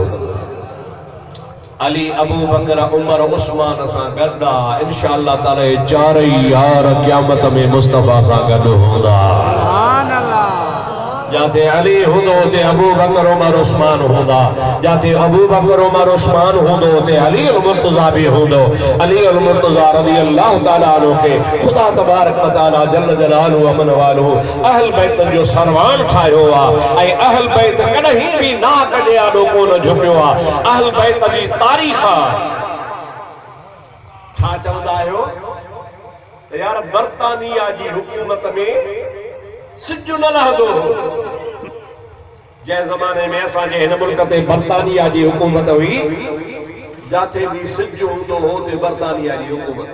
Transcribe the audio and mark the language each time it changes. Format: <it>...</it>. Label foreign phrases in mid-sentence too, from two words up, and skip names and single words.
<sd>अली अबू बकर उमर उस्मान सां गॾु आहे</sd> <ar>إن شاء الله تعالى</ar> <sd>चारई यार क़यामत में मुस्तफा सां गॾु हूंदा।</sd> <ar>سبحان الله.</ar> <sd>जाते अली हूंदो ते अबू बकर उमर उस्मान हूंदा जाते अबू बकर उमर उस्मान हूंदो ते अली अल मुर्तज़ा भी हूंदो। अली अल मुर्तज़ा</sd> <ar>رضي الله تعالى عنه</ar> <sd>के खुदा</sd> <ar>تبارك وتعالى جل جلاله</ar> <sd>अमन वालहु अहल बैत जो सरवान ठाहियो आहे ऐं अहल बैत कॾहिं भी नाहक जे आॾो कोन झुकियो आहे। अहल बैत जी तारीख़ छा चवंदा आहियो यार बर्तानिया जी हुकूमत में सिज न रहंदो जंहिं ज़माने में असांजे हिन मुल्क ते बर्तानिया जी हुकूमत हुई जाते भी सिज हूंदो हो ते बर्तानिया जी हुकूमत।</sd>